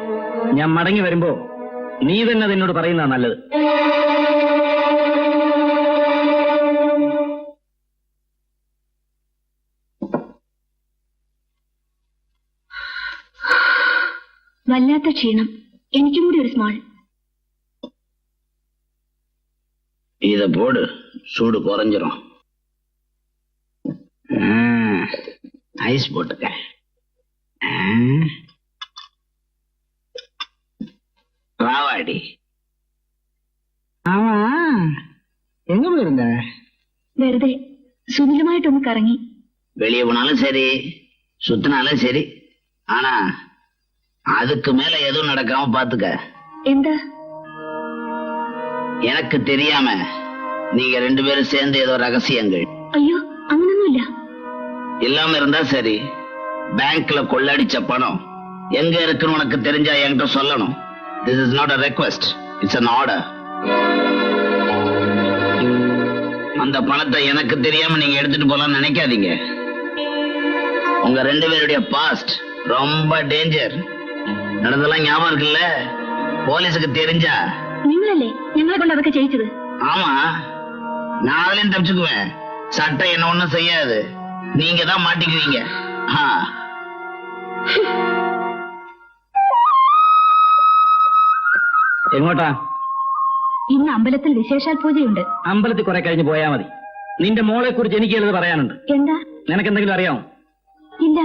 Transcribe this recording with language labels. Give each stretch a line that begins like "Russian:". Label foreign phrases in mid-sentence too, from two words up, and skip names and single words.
Malayalam: ഞാൻ മടങ്ങി വരുമ്പോ നീ തന്നെ അതിനോട് പറയുന്നതാ നല്ലത്. വല്ലാത്ത ക്ഷീണം. എനിക്കും കൂടി ഒരു സ്മാൾ.
Tamil: இத போடு, சூடு குறைஞ்சிரும். ஐஸ் போட்டுக்க. ராவாடி.
Malayalam: ആമാ എങ്ങ പോയിരുന്ന? വെറുതെ സുനിലുമായിട്ടൊന്ന് കറങ്ങി.
Tamil: வெளியே போனாலும் சரி, சுத்தினாலும் சரி, ஆனா அதுக்கு மேல எதுவும் நடக்காம பாத்துக்க.
Malayalam: എന്താ?
Tamil: எனக்கு தெரியாம நீங்க ரெண்டு பேரும் சேர்ந்து ஏதோ ரகசியங்கள்.
Malayalam: അയ്യോ, അങ്ങനൊന്നുമില്ല.
Tamil: இல்லாம இருந்தா சரி. பேங்க்ல கொள்ளடிச்ச பணம் எங்க இருக்குன்னு உனக்கு தெரிஞ்சா என்கிட்ட சொல்லணும்.
English: This is not a request, it's an order.
Tamil: அந்த பணத்தை எனக்கு தெரியாம நீங்க எடுத்துட்டு போலாம்னு நினைக்காதீங்க. உங்க ரெண்டு பேருடைய பாஸ்ட் ரொம்ப டேஞ்சர். நடந்தெல்லாம் ஞாபகம் இருக்குல்ல? போலீஸுக்கு தெரிஞ்சா.
Malayalam: നിങ്ങളല്ലേ ഞങ്ങളെ കൊണ്ട് അതൊക്കെ ചെയ്യിച്ചത്?
Tamil: ஆமா, நான் அதுலயும் தப்பிச்சுக்குவேன். சட்டம் என்ன ஒண்ணும் செய்யாது. நீங்க தான் மாட்டிக்குவீங்க.
Malayalam: എങ്ങോട്ടാ? ഇന്ന് അമ്പലത്തിൽ വിശേഷാൽ പൂജയുണ്ട്. അമ്പലത്തിൽ കുറെ കഴിഞ്ഞ് പോയാ മതി. നിന്റെ മോളെ കുറിച്ച് എനിക്ക് ചിലത് പറയാനുണ്ട്. എന്താ? നിനക്കെന്തെങ്കിലും അറിയാമോ? ഇല്ല.